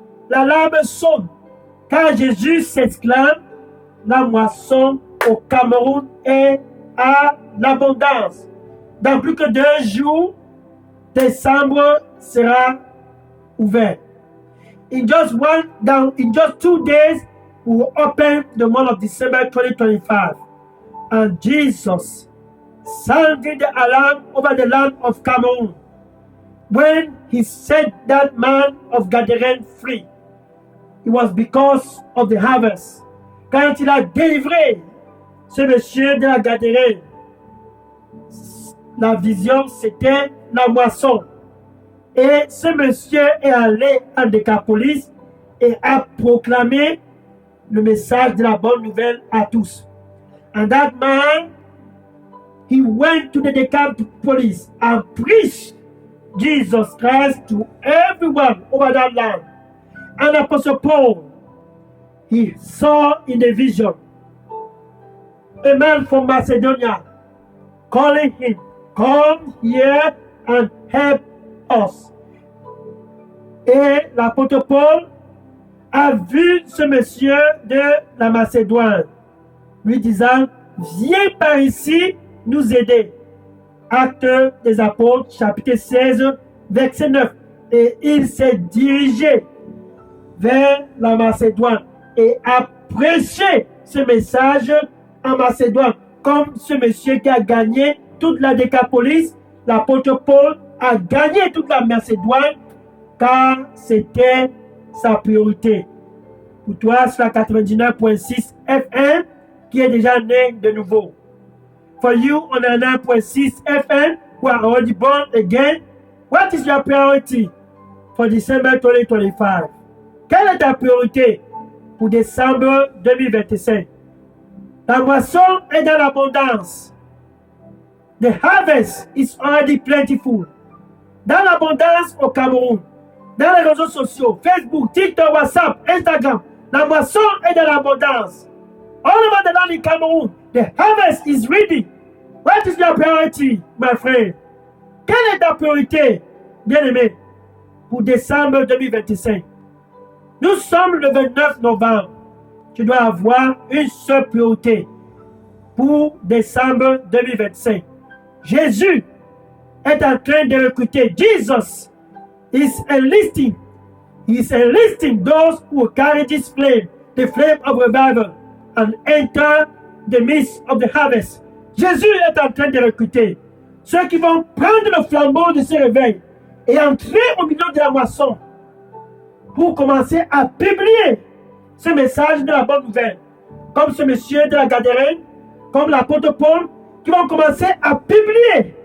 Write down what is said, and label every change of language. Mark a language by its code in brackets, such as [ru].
[fr] L'alarme sonne, car Jésus s'exclame, la moisson au Cameroun est à l'abondance. Dans plus que 2 jours, décembre sera ouvert. [en] In just 2 days, we will open the month of December 2025. And Jesus sounded the alarm over the land of Cameroon when he set that man of Gadarène free. It was because of the harvest. [fr] Quand il a délivré ce monsieur de la Gadarène, la vision c'était la moisson. Et ce monsieur est allé en Décapolis et a proclamé le message de la bonne nouvelle à tous. [en] And that man, he went to the Decapolis and preached Jesus Christ to everyone over that land. And Apostle Paul, he saw in a vision a man from Macedonia calling him, come here and help us. [fr] Et l'apôtre Paul a vu ce monsieur de la Macédoine, lui disant, viens par ici nous aider. Acte des apôtres, chapitre 16, verset 9. Et il s'est dirigé vers la Macédoine et a prêché ce message en Macédoine. Comme ce monsieur qui a gagné toute la Décapolis, l'apôtre Paul a gagné toute la Macédoine car c'était sa priorité. Pour toi, c'est la 99.6 FM qui est déjà né de nouveau. [en] For you, on a 9.6 FM who are already born again. What is your priority for December 2025? [fr] Quelle est ta priorité pour décembre 2025? La moisson est dans l'abondance. [en] The harvest is already plentiful. [fr] Dans l'abondance au Cameroun, dans les réseaux sociaux, Facebook, TikTok, WhatsApp, Instagram, la moisson est dans l'abondance. [en] All over the land in Cameroon, the harvest is ready. What is your priority, my friend? [fr] Quelle est ta priorité, bien-aimé, pour décembre 2025? Nous sommes le 29 novembre. Tu dois avoir une seule priorité pour décembre 2025. Jésus est en train de recruter. [en] Jesus is enlisting. He is enlisting those who carry this flame, the flame of revival, and enter the midst of the harvest. [fr] Jésus est en train de recruter ceux qui vont prendre le flambeau de ce réveil et entrer au milieu de la moisson pour commencer à publier ce message de la bonne nouvelle. Comme ce monsieur de la Gadarène, comme l'apôtre Paul, qui vont commencer à publier.